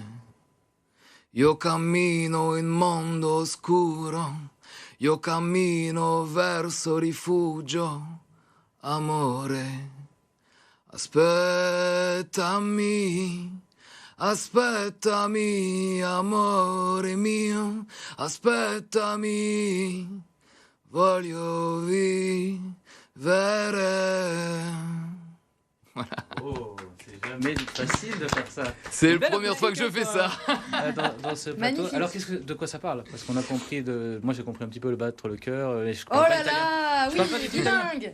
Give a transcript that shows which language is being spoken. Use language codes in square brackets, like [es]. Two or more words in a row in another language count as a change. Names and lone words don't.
[it] Io cammino in mondo oscuro, io cammino verso rifugio, amore, aspettami. Aspettami, amore mio, aspettami, voglio vivere. [fr] Voilà. Oh, c'est jamais facile de faire ça. C'est la première fois que je fais ça. Dans ce plateau. Alors, de quoi ça parle ? Parce qu'on a compris, moi j'ai compris un petit peu le battre le cœur. Oh là là, oui, dingue.